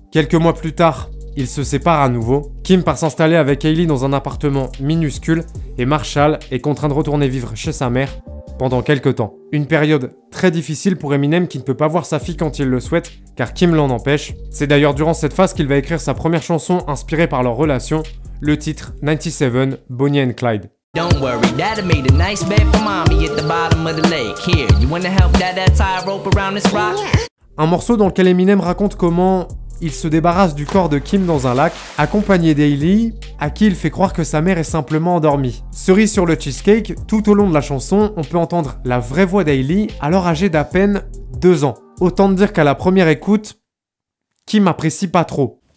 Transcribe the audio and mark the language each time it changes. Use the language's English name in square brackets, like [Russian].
[French] Quelques mois plus tard, ils se séparent à nouveau. Kim part s'installer avec Hailey dans un appartement minuscule et Marshall est contraint de retourner vivre chez sa mère pendant quelques temps. Une période très difficile pour Eminem qui ne peut pas voir sa fille quand il le souhaite car Kim l'en empêche. C'est d'ailleurs durant cette phase qu'il va écrire sa première chanson inspirée par leur relation, le titre 97 Bonnie and Clyde. [English] Don't worry, Dad made a nice bed for mommy at the bottom of the lake. Here, you wanna help Dad tie a rope around this rock? [French] Un morceau dans lequel Eminem raconte comment il se débarrasse du corps de Kim dans un lac, accompagné d'Hailey, à qui il fait croire que sa mère est simplement endormie. Cerise sur le cheesecake, tout au long de la chanson, on peut entendre la vraie voix d'Hailey, alors âgée d'à peine 2 ans. Autant dire qu'à la première écoute, Kim apprécie pas trop.